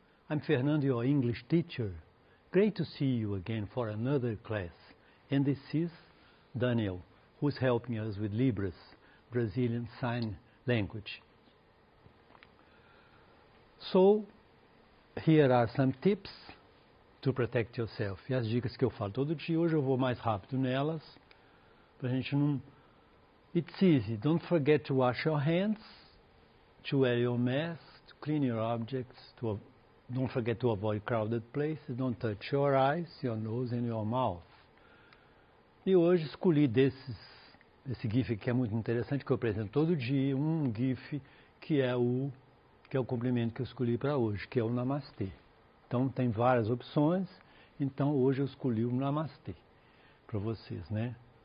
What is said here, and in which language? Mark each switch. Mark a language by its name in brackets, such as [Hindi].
[English] I'm Fernando, your English teacher. Great to see you again for another class. And this is Daniel, who's helping us with Libras, Brazilian Sign Language. So, here are some tips to protect yourself. [Portuguese] E as dicas que eu falo todo dia, hoje eu vou mais rápido nelas, pra gente não... [English] It's easy. Don't forget to wash your hands, to wear your mask, to clean your objects, don't forget to avoid crowded places, don't touch your eyes, your nose and your mouth. [Portuguese] E hoje escolhi esse GIF que é muito interessante, que eu apresento todo dia, um GIF que é o complemento que eu escolhi para hoje, que é o Namastê. Então tem várias opções, então hoje eu escolhi o Namastê para vocês, né?